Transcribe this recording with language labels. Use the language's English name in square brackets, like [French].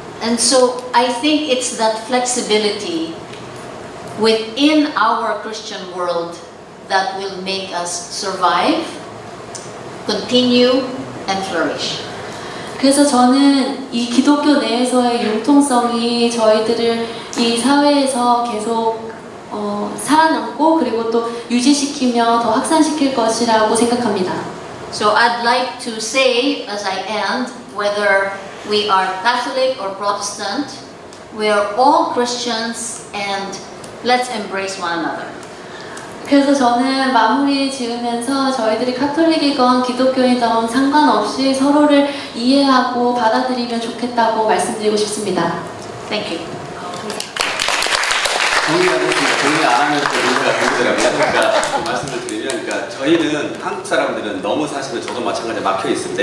[English] And so I think it's that flexibility within our Christian world that will make us survive, continue, and flourish. [Korean] 그래서 저는 이 기독교 내에서의 융통성이 저희들을 이 사회에서 계속 살아남고 그리고 또 유지시키며 더 확산시킬 것이라고 생각합니다. [English] So I'd like to say, as I end, whether we are Catholic or Protestant, we are all Christians and let's embrace one another. [Korean] 그래서 저는 마무리 지으면서 저희들이 카톨릭이건 기독교이건 상관없이 서로를 이해하고 받아들이면 좋겠다고 말씀드리고 싶습니다. [English] Thank you. [Korean] 정리하겠습니다. 정리 안 하면 또 문제가 되더라고요. 그러니까 좀 말씀을 드리면, 그러니까 저희는 한국 사람들은 너무 사실은 저도 마찬가지로 막혀 있습니다.